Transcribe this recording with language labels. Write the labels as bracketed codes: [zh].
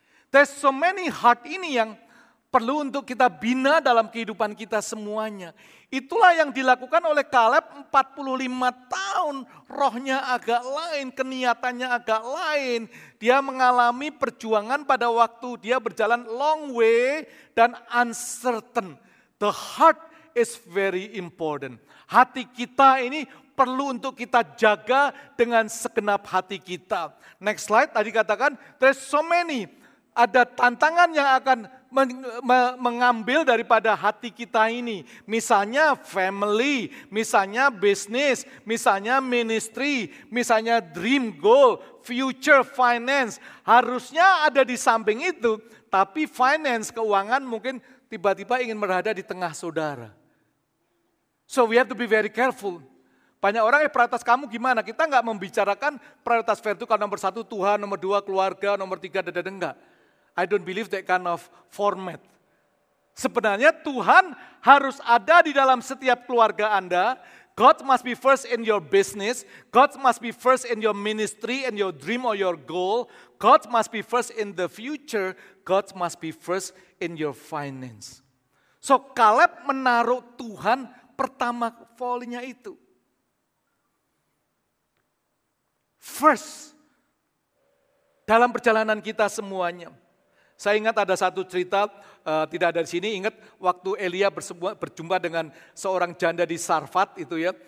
[en] There's so many heart [id] ini yang perlu untuk kita bina dalam kehidupan kita semuanya. Itulah yang dilakukan oleh Kaleb 45 tahun. Rohnya agak lain, keniatannya agak lain. Dia mengalami perjuangan pada waktu dia berjalan long way dan uncertain. [en] The heart is very important. [id] Hati kita ini perlu untuk kita jaga dengan segenap hati kita. [en] Next slide, [id] tadi katakan [en] there's so many. [id] Ada tantangan yang akan mengambil daripada hati kita ini. Misalnya family, misalnya bisnis, misalnya ministry, misalnya dream goal, future finance. Harusnya ada di samping itu, tapi finance, keuangan mungkin tiba-tiba ingin berada di tengah saudara. [en] So we have to be very careful. [id] Banyak orang, prioritas kamu gimana? Kita nggak membicarakan prioritas vertikal nomor 1 Tuhan, nomor 2 keluarga, nomor 3 enggak. [en] I don't believe that kind of format. [id] Sebenarnya Tuhan harus ada di dalam setiap keluarga Anda. [en] God must be first in your business. God must be first in your ministry and your dream or your goal. God must be first in the future. God must be first in your finance. [id] So Kaleb menaruh Tuhan pertama kalinya itu. First, dalam perjalanan kita semuanya. Saya ingat ada satu cerita, tidak ada di sini, ingat waktu Elia berjumpa dengan seorang janda di Sarfat itu ya.